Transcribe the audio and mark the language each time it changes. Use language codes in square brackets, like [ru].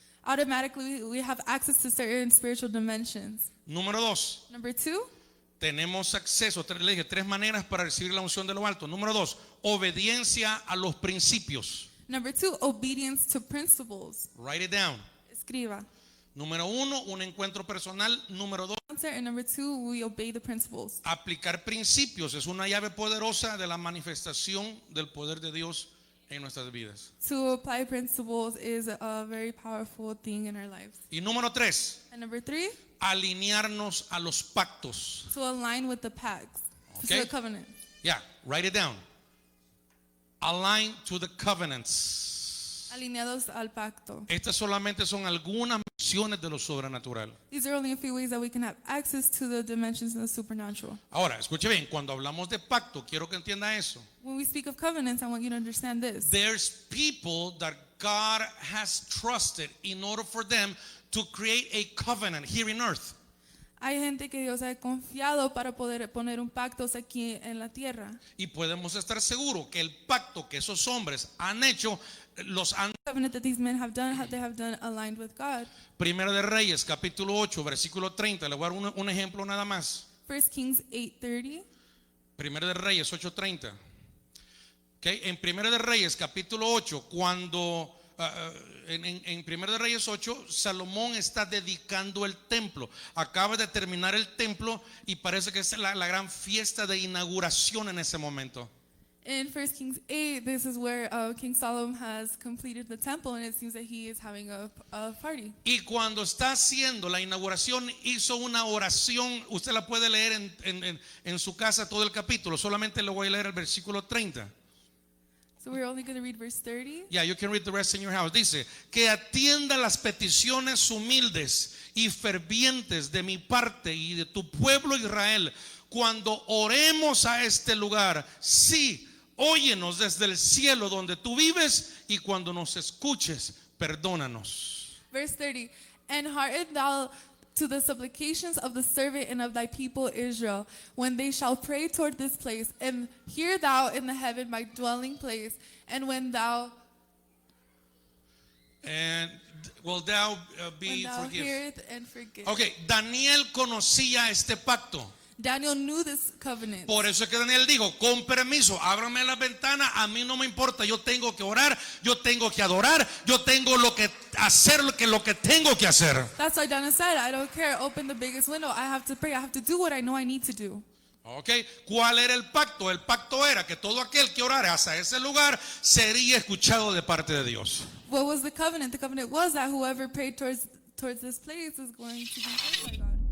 [en] automatically we have access to certain spiritual dimensions. [es] Número 2, [en] Number 2, [es] tenemos acceso, le dije, 3 maneras para recibir la unción de lo alto. Número 2, obediencia a los principios. [en] Number 2, obedience to principles. Write it down. [es] Escriba. Número 1, un encuentro personal. Número 2, [en] And number 2, we obey the principles. [es] aplicar principios. Es una llave poderosa de la manifestación del poder de Dios en nuestras vidas. [en] To apply principles is a very powerful thing in our lives. [es] Y número 3, [en] And number 3, [es] alinearnos a los pactos. [en] to align with the pacts, to Okay. the covenant. Yeah, write it down. Align to the covenants. [es] Alineados al pacto. Estas solamente son algunas menciones de lo sobrenatural. [en] These are only a few ways that we can have access to the dimensions of the supernatural. [es] Ahora, escuche bien, cuando hablamos de pacto, quiero que entienda eso. [en] When we speak of covenants, I want you to understand this. There's people that God has trusted in order for them to create a covenant here in earth. [es] Hay gente que Dios ha confiado para poder poner un pacto aquí en la tierra. Y podemos estar seguros que el pacto que esos hombres han hecho, los han... [en] Covenant that these men have done, they have done aligned with God. [es] Primera de Reyes, capítulo 8, versículo 30. Le voy a dar un ejemplo nada más. [en] 1 Kings 8:30. [es] Primera de Reyes 8:30. Okay. En Primera de Reyes capítulo 8, cuando en Primera de Reyes 8, Salomón está dedicando el templo. Acaba de terminar el templo y parece que es la gran fiesta de inauguración en ese momento. [en] In 1 Kings 8, this is where King Solomon has completed the temple, and it seems that he is having a party. [es] Y cuando está haciendo la inauguración, hizo una oración. Usted la puede leer en su casa todo el capítulo. Solamente le voy a leer el versículo 30. [en] So we're only going to read verse 30. Yeah, you can read the rest in your house. [es] Dice, que atienda las peticiones humildes y fervientes de mi parte y de tu pueblo Israel cuando oremos a este lugar. Sí, óyenos desde el cielo donde tú vives y cuando nos escuches, perdónanos. [en] Verse 30. And hearken thou to the supplications of the servant and of thy people Israel, when they shall pray toward this place, and hear thou in the heaven my dwelling place, and when thou And will thou be forgiven. heareth and forgive. [es] Ok, Daniel conocía este pacto. [en] Daniel knew this covenant. [es] Por eso es que Daniel dijo, con permiso, ábrame la ventana, a mí no me importa, yo tengo que orar, yo tengo que adorar, yo tengo lo que hacer lo que tengo que hacer. [en] That's why Daniel said, I don't care, open the biggest window, I have to pray, I have to do what I know I need to do. [es] Ok, ¿cuál era el pacto? El pacto era que todo aquel que orara hacia ese lugar sería escuchado de parte de Dios. [en] What was the covenant? The covenant was that whoever prayed towards this place is going to be heard by God.